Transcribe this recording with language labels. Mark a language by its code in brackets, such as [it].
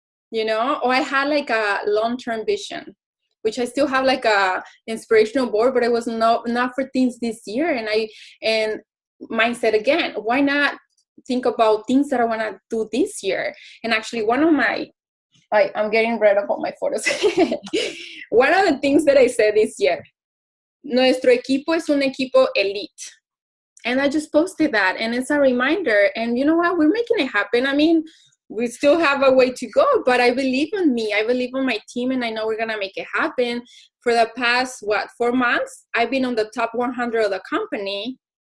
[en] You know, or I had like a long-term vision, which I still have like a inspirational board, but it was not for things this year. And mindset again, why not think about things that I want to do this year? And actually one of my, I'm getting rid of all my photos. One of the things that I said this year, [es] nuestro equipo es un equipo elite. [en] And I just posted that, and it's a reminder. And you know what? We're making it happen. I mean, we still have a way to go, but I believe in me. I believe in my team, and I know we're going to make it happen. For the past, 4 months, I've been on the top 100 of the company.